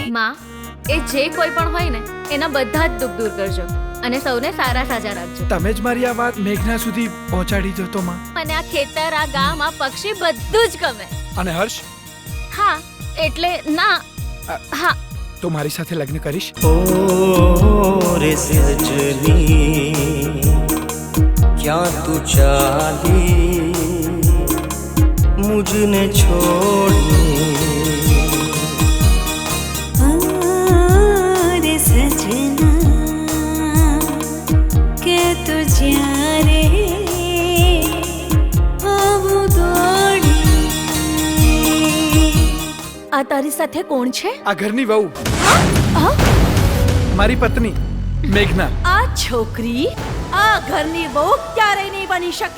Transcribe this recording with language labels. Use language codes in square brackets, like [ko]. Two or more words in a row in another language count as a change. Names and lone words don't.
[gu] માં એ જે કોઈ પણ હોય ને એના બધા જ દુઃખ દૂર કરજો અને સૌને સારા સાજા રાખજો. તમે જ મારી આ વાત મેઘના સુધી પહોંચાડી દો તો માં. મને આ ખેતર, આ ગામ, આ પક્ષી બધું જ ગમે. અને હર્ષ? હા એટલે ના હા તો મારી સાથે લગ્ન કરીશ? [hi] ओ रे सजनी क्या तू चाली मुझने छोड़ी रे सजना के तुझे रे [gu] આ તારી સાથે કોણ છે? આ ઘરની વહુ, મારી પત્ની મેઘના. આ છોકરી આ ઘરની બહુ ક્યારેય નહીં બની શકે.